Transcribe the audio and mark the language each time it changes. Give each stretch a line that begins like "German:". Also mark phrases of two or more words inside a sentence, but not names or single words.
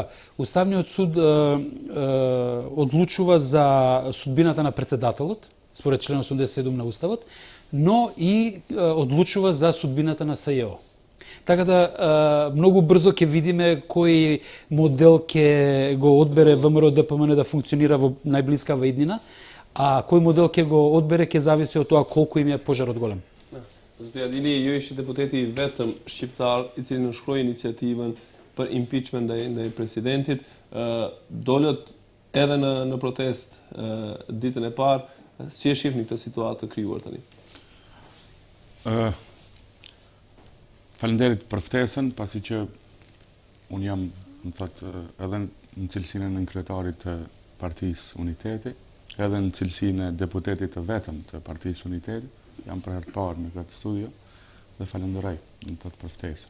Macedonian: Уставниот суд одлучува за судбината на председателот, според член 87 на Уставот, но и одлучува за судбината на СЈО. Така да многу брзо ќе видиме кој модел ќе го одбере ВМРО ДПМН да функционира во најблискава иднина, а кој модел ќе го одбере ќе зависи од тоа колку им е пожарот голем.
Albanian: Zotja Dili, ju ishte deputeti vetëm shqiptar I cili nënshkroi iniciativën për impeachment ndaj presidentit, dolët edhe në protest ditën e parë, si e shihni këtë situatë të krijuar tani? Faleminderit për ftesën, pasi që unë jam, më thotë, edhe në cilësinë e kryetarit të Partisë Uniteti, edhe në cilësinë e deputetit të vetëm të Partisë Uniteti, jam për herë të parë në këtë studio dhe falenderoj në të ftesë.